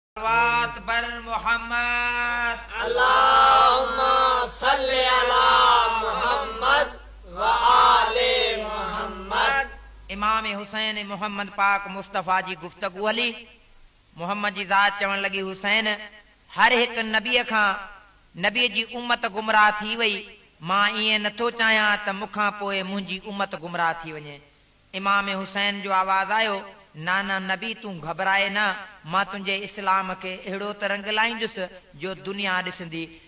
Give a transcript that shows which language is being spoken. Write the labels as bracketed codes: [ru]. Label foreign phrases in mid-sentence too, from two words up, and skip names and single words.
[fa] صلوات بر محمد۔ [ar] اللهم صل على محمد و آل محمد۔ [sd] امام حسين محمد پاڪ مصطفيٰ جي گفتگو هلي۔ محمد جي ذات چوڻ لڳي، "حسين، هر هڪ نبيءَ کان نبيءَ جي امت گمراهه ٿي وئي۔ مان ائين نٿو چاهيان ته مون کان پوءِ منهنجي امت گمراهه ٿي وڃي۔" امام حسين جو آواز آيو، "نانا نبي، تون گهبرائي نه، مان تنهنجي اسلام کي اهڙو ته رنگ لائيندس، جو دنيا ڏسندي."